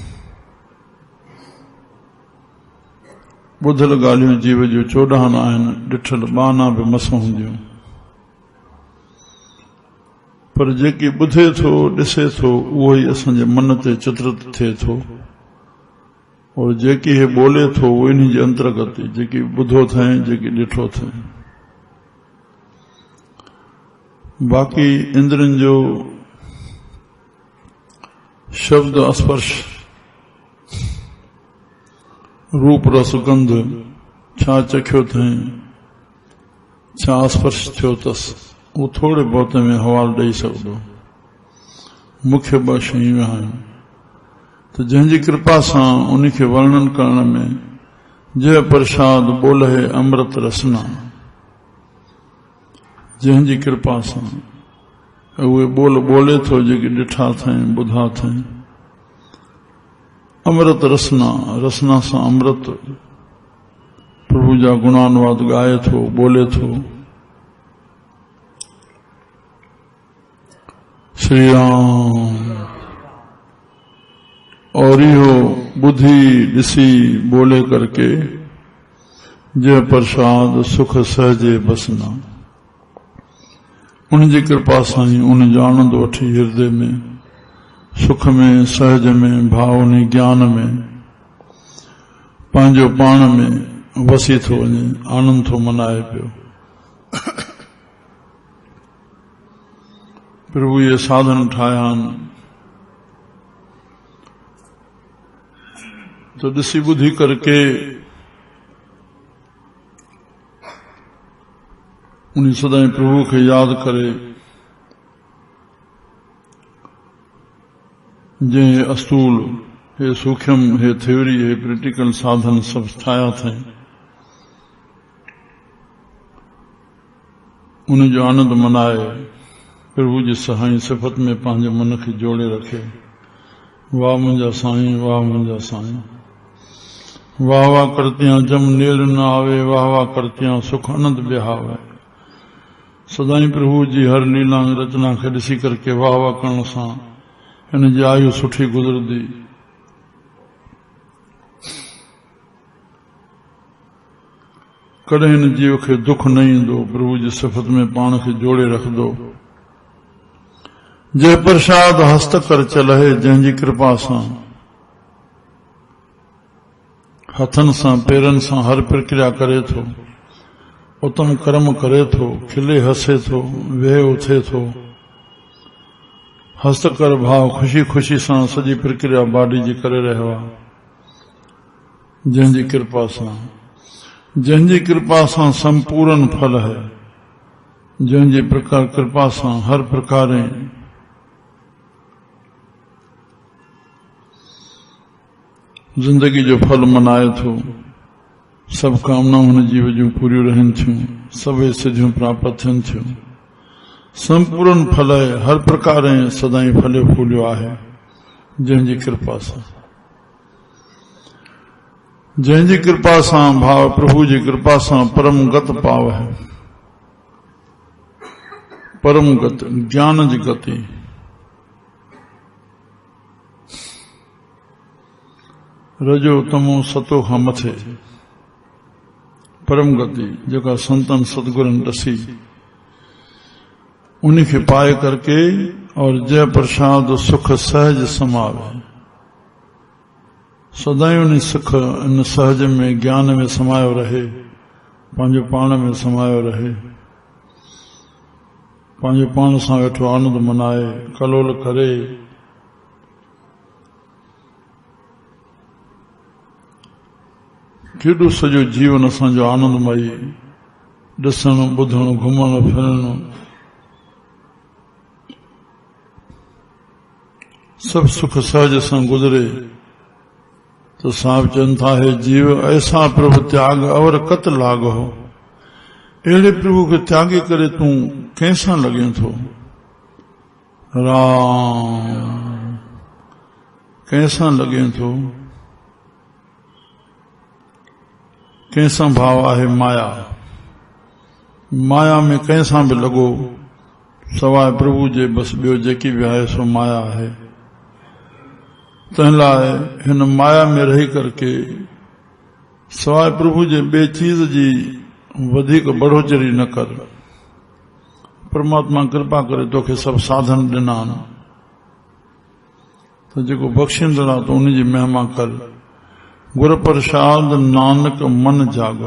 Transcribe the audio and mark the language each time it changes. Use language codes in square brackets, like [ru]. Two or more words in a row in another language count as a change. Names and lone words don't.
[sd] ॿुधल ॻाल्हियूं जीव जूं 14 आहिनि, ॾिठल 12 बि मस हूंदियूं, पर जेकी ॿुधे थो ॾिसे थो उहो ई असांजे मन ते चित्रित थिए थो, और जेकी हे ॿोले थो उहो इन जे अंतर्गत, जेकी ॿुधो अथई, जेकी ॾिठो अथई। बाक़ी इंद्रियनि जो शब्द स्पर्श रूप रस गंध, छा चखियो अथई, छा स्पर्श थियो अथसि, उहो थोरे बहुत में हवालो ॾेई सघंदो। मुख्य 2 शयूं आहिनि, त जंहिंजी कृपा सां उन खे वर्णन करण में [pa] ਜਿਹ ਪ੍ਰਸਾਦਿ ਬੋਲਹਿ ਅੰਮ੍ਰਿਤ ਰਸਨਾ, [sd] जंहिंजी कृपा सां उहे बोले थो जेके ॾिठा अथई, ॿुधा अथई। अमृत रसना, रसना सां अमृत, प्रभु जा गुणानुवाद ॻाए थो, बोले थो। श्री राम। और इहो बुद्धि ॾिसी बोले करके [pa] ਜਿਹ ਪ੍ਰਸਾਦਿ ਸੁਖ ਸਹਜੇ ਬਸਨਾ, [sd] उन जी कृपा सां ही उन जो आनंद वठी हृदय में, सुख में, सहज में, भावनी ज्ञान में, पंहिंजो पाण में वसी थो वञे, आनंद थो मनाए पियो। प्रभु ये साधन ठाहिया आहिनि तो ॾिसी ॿुधी करके उन सदाई प्रभु खे यादि करे, जंहिं अस्तूल, हे सूक्ष्म, हे थ्योरी, हे प्रैक्टिकल साधन सब ठाहिया अथई, उन जो आनंद मनाए, प्रभु जी सहाई सिफ़त में पंहिंजे मन खे जोड़े रखे। वाह मुंहिंजा साईं, वाह मुंहिंजा साईं, वाह वाह करतियां जम नील न आवे, वाह वाह करतियां सुख आनंद बिहावे। सदाई प्रभु जी हर लीला रचना खे ॾिसी करके वाह वाह करण सां हिन जी आयु सुठी गुज़रंदी। कॾहिं हिन जीव खे दुख न ईंदो। प्रभु जी सिफ़त में पाण खे जोड़े रखंदो। [pa] ਜਿਹ ਪ੍ਰਸਾਦਿ ਹਸਤ ਕਰ ਚਲਹਿ, [sd] जंहिंजी कृपा सां हथनि सां पेरनि सां हर प्रक्रिया करे थो, उत्तम कर्म करे थो, खिले हसे थो, वेह उथे थो। हस्तकर भाव खुशी खुशी सां सॼी प्रक्रिया बाडी जी करे रहियो आहे। जंहिंजी कृपा सां संपूर्ण फल है। जंहिंजी प्रकार कृपा सां हर प्रकार जिंदगी जो फल मनाए थो। सब कामनाऊं हुन जीव जूं पूरियूं रहनि थियूं, सभई सिद्धियूं प्राप्त थियनि थियूं। संपूर्ण फल हर प्रकार सदाई फलियो फूलियो आहे। जंहिंजी कृपा सां, जंहिंजी कृपा सां भाव प्रभु जी कृपा सां [pa] ਪਰਮ ਗਤਿ ਪਾਵਹਿ। [sd] परम गत ज्ञान जी गति, रजो तमो सतो खां मथे परम गति जेका संतन सतगुरन ॾसी, उन्हीं खे पाए करके और [pa] ਜਿਹ ਪ੍ਰਸਾਦਿ ਸੁਖ ਸਹਜਿ ਸਮਾਵਹਿ। [sd] सदाई उन सुख इन सहज में ज्ञान में समायो रहे, पंहिंजो पाण में समायो रहे, पंहिंजो पाण सां वेठो आनंद मनाए, कलोल करे। केॾो सॼो जीवन असांजो आनंदमयी, ॾिसणु ॿुधणु घुमणु फिरणु सब सुख सहज सां गुजरे। तो साहब चवनि था, हे जीव [pa] ਐਸਾ ਪ੍ਰਭੁ ਤਿਆਗਿ ਅਵਰ ਕਤ ਲਾਗਹੁ। [sd] अहिड़े प्रभु खे त्यागे करे तूं कंहिंसां लॻे थो? राम कंहिंसां लॻे थो? कंहिंसां भाव आहे माया। माया में कंहिंसां बि लॻो सवाइ प्रभु जे, बस ॿियो जेकी बि आहे सो माया आहे। तंहिं लाइ हिन माया में रही करके सवाइ प्रभु जे ॿिए चीज जी वधीक बढ़ोतरी न कर। परमात्मा कृपा करे तोखे सभु साधन ॾिना आहिनि, त जेको बख़्शींदड़ आहे तो उन जी महिमा कर। [pa] ਗੁਰ ਪ੍ਰਸਾਦਿ ਨਾਨਕ ਮਨਿ ਜਾਗਹੁ।